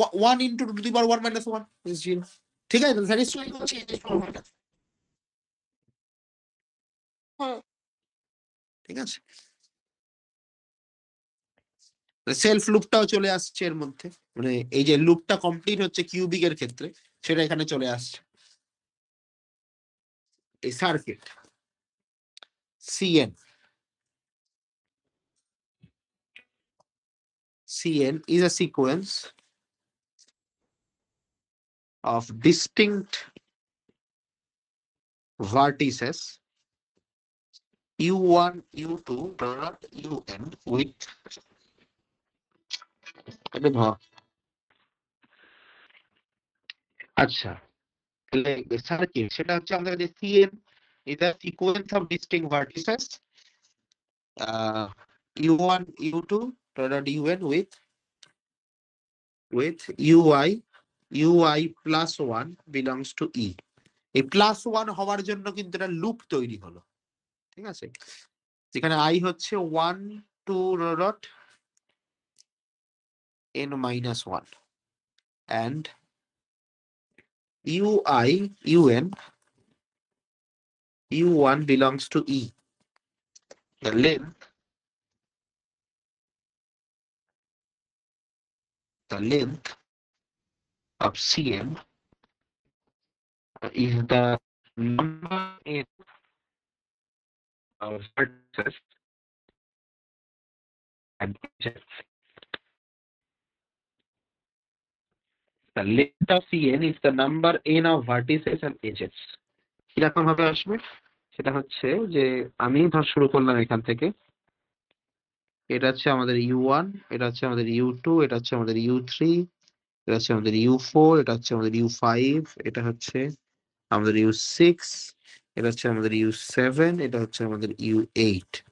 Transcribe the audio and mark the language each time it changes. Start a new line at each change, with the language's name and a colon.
English: 1 into to the power 1 minus 1 is 0।
Bangla: ঠিক আছে? তাহলে স্যাটিসফাই করছে এই ফর্মুলাটা। হুম। ঠিক আছে? সেলফ লুপটাও চলে আসছে এর মধ্যে, মানে এই যে লুপটা কমপ্লিট হচ্ছে কিউবিক এর ক্ষেত্রে সেটা এখানে চলে আসছে।
English: এই circuit Cn is a sequence of distinct vertices u1 u2 dot un with
Bangla: আচ্ছা, তাহলে সার্কিট সেটা হচ্ছে আমাদের যে
English: Cn is a sequence of distinct vertices u1 u2 dot un with ui plus 1 belongs to e।
Bangla: এই plus 1 হওয়ার জন্য কিন্তু এটা লুপ তৈরি হলো। ঠিক আছে?
English: যেখানে i হচ্ছে 1 2 dot n minus 1 and ui un u1 belongs to e। The length of Cn is the number in vertices and edges। The length of Cn is the number n of vertices and edges।
Bangla: কিরকম ভাবে আসবে সেটা হচ্ছে যে আমি ধর শুরু করলাম এখান থেকে, এটা হচ্ছে আমাদের u1, এটা হচ্ছে আমাদের u2, এটা হচ্ছে আমাদের u3, এটা হচ্ছে আমাদের u4, এটা হচ্ছে আমাদের u5, এটা হচ্ছে আমাদের u6, এটা হচ্ছে আমাদের u7, এটা হচ্ছে আমাদের u8।